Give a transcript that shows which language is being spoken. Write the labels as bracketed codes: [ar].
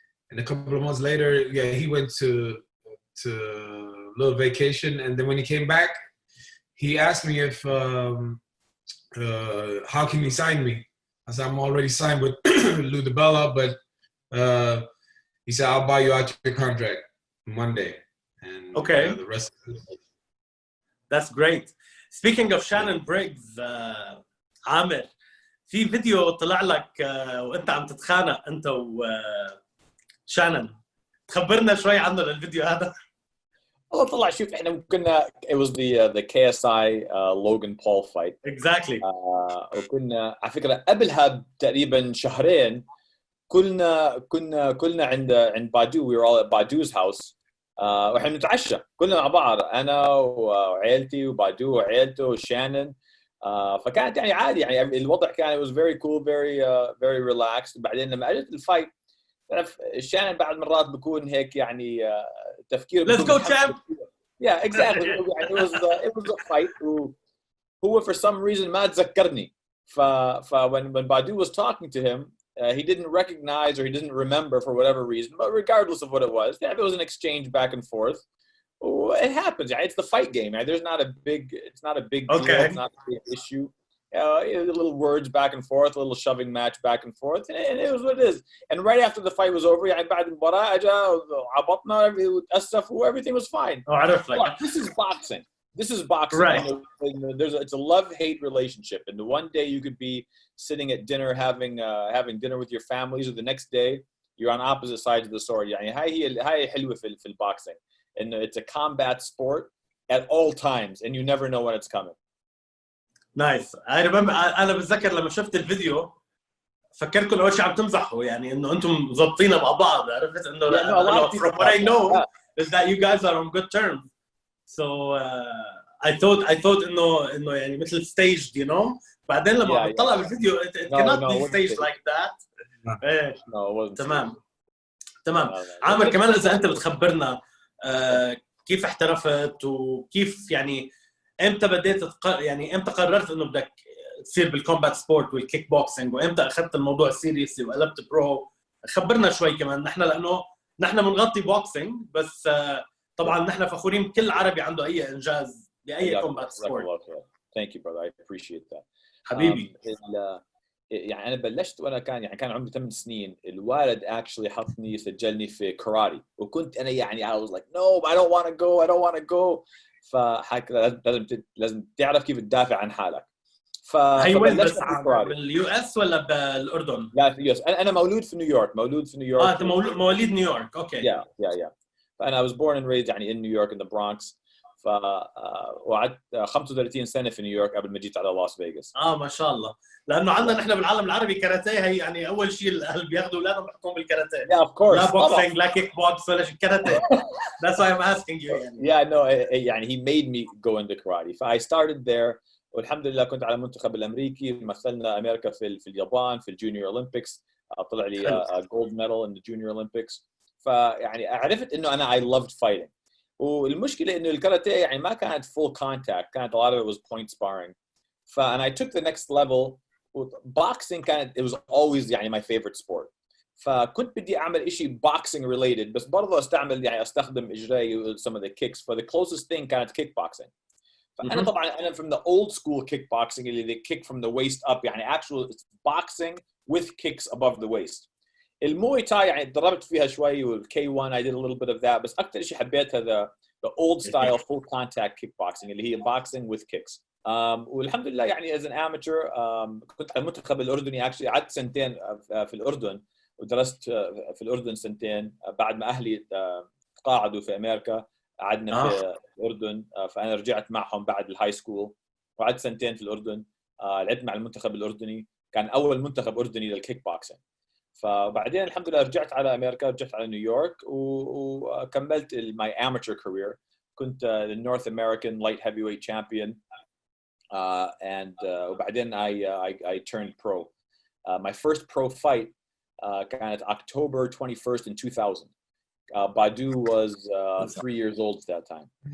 [en] And a couple of months later, he went to a little vacation, and then when he came back, he asked me if how can he sign me? I said, I'm already signed with Lou DiBella, but he said, I'll buy you out your contract Monday. And okay, the rest. That's great. Speaking of Shannon Briggs, [ar] عامر, في فيديو طلع لك وانت عم تتخانق انت وشانن. تخبرنا شوي عنه للفيديو هذا. والله طلع شوف احنا كنا [en] it was the KSI Logan Paul fight. Exactly. [ar] وكنا على فكرة قبلها تقريبا شهرين كنا عند بادو. [en] We were all at Badu's house. [ar] واحنا نتعشى كلنا مع بعض، انا وعائلتي وبادو وعائلته وشانن. فكانت يعني عادي، يعني الوضع كان [en] it was very cool, very relaxed. [ar] بعدين لما اجت الفايت تعرف شانن بعض مرات بيكون هيك يعني تفكيره [en] Let's go champ. Yeah, exactly. يعني it was a fight. وهو for some reason [ar] ما تذكرني. [en] when Badu was talking to him, he didn't recognize or he didn't remember for whatever reason. But regardless of what it was, it was an exchange back and forth. It happens. It's the fight game. There's not a big. It's not a big deal. Okay. It's not a big issue. Little words back and forth, a little shoving match back and forth, and it was what it is. And right after the fight was over, [ar] بعد المباراة أجا عبطنا وتأسف [en] everything was fine. Oh, I don't like. This is boxing. This is boxing. Right. It's a love-hate relationship. And the one day you could be sitting at dinner having dinner with your families, or the next day you're on opposite sides of the sword. [ar] يعني هاي حلوة في البوxing. [en] And it's a combat sport at all times, and you never know when it's coming. Nice. I remember. [ar] أنا بتذكر لما شفت الفيديو فكركم أول شيء عم تمزحوا، يعني إنه أنتم ضابطينه مع بعض. عرفت إنه [en] from what I know is that you guys are on good terms. So I thought [ar] إنه يعني مثل [en] staged, you know. [ar] بعدين لما بتطلع بالفيديو [en] it cannot be staged like that. No, it wasn't. [ar] تمام. عامر كمان إذا أنت بتخبرنا كيف احترفت وكيف يعني امتى بديت يعني امتى قررت انه بدك تصير بالكومبات سبورت والكيك بوكسينج، وامتى اخذت الموضوع سيريسلي وقلبت برو. خبرنا شوي كمان. لانه نحن بنغطي بوكسينج بس طبعا نحن فخورين بكل عربي عنده اي انجاز باي كومبات سبورت. [en] Thank you brother, I appreciate that. [ar] حبيبي. يعني انا بلشت وانا كان عمري 8 سنين. [en] الوالد actually [ar] حطني سجلني في كاراتي، وكنت انا [en] يعني I was like no I don't want to go. [ar] فحكى لازم تعرف كيف تدافع عن حالك. هي وين بس باليو اس ولا بالاردن؟ لا في اليو اس. انا مولود في نيويورك. انت مواليد نيويورك. اوكي. [en] yeah. فانا I was born and raised يعني in New York in the Bronx. [ar] وقعدت 35 سنه في نيويورك قبل ما جيت على لاس فيغاس. ما شاء الله. لانه عندنا نحن بالعالم العربي كاراتيه هي يعني اول شيء الاهل بياخذوا اولادهم بيحطوهم بالكاراتيه. [en] Yeah, of course. [ar] لا بوكسينج لا كيك بوكس ولا شيء، كاراتيه. [en] That's why I'm asking you يعني. Yeah, no, يعني he made me go into karate. I started there. [ar] والحمد لله كنت على المنتخب الامريكي. مثلنا امريكا في اليابان في الجونيور اولمبيكس. طلع لي [en] gold medal in the junior olympics. [ar] فيعني عرفت انه انا [en] I loved fighting. [ar] والمشكله انه الكاراتيه يعني ما كانت full contact. [en] كانت a lot of it was point sparring. and I took the next level. boxing كانت it was always يعني my favorite sport. [ar] فكنت بدي اعمل إشي boxing related بس برضه استخدم اجري [en] some of the kicks. For the closest thing كانت kickboxing. [ar] فانا طبعا انا [en] from the old school kickboxing اللي they kick from the waist up يعني actual boxing with kicks above the waist. [ar] الموي تاي يعني ضربت فيها شوي والكي [en] 1 I did a little bit of that [ar] بس أكتر شيء حبيتها [en] the old style full contact kickboxing اللي هي boxing with kicks. [ar] والحمد لله يعني [en] as an amateur [ar] كنت على المنتخب الأردني actually قعدت سنتين في الأردن ودرست في الأردن سنتين بعد ما أهلي تقاعدوا في أمريكا قعدنا في الأردن فأنا رجعت معهم بعد الهاي سكول وقعدت سنتين في الأردن لعبت مع المنتخب الأردني كان أول منتخب أردني للكيك بوكسينج فبعدين الحمد لله رجعت على أمريكا رجعت على نيويورك وكملت [en] my amateur career [ar] كنت [en] the North American light heavyweight champion [ar] and وبعدين [en] I turned pro. My first pro fight كانت October 21st in 2000. Badu was 3 years old at that time.